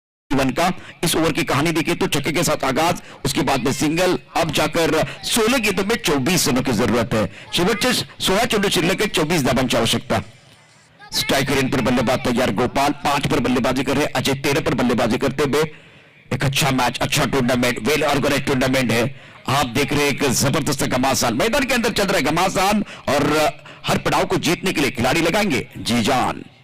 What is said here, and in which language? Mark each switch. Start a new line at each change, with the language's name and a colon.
Hindi: Leg का इस over की कहानी देखिए तो छक्के के साथ आगाज, उसके बाद में सिंगल, अब जाकर 16 गेंदों में 24 रनों की जरूरत है।
Marathi: शेवटचे 16 चेंडू शिल्लक
Hindi: है,
Marathi: 24 धावांची आवश्यकता।
Hindi: स्ट्राइक रेट पर बल्लेबाज तैयार गोपाल, 5 पर बल्लेबाजी कर रहे, अजय 13 पर बल्लेबाजी करते हुए। एक अच्छा मैच, अच्छा टूर्नामेंट,
English: well organise tournament
Hindi: है। आप देख रहे हैं एक जबरदस्त घमासान मैदान के अंदर चल रहा है, घमासान, और हर पड़ाव को जीतने के लिए खिलाड़ी लगाएंगे जी जान।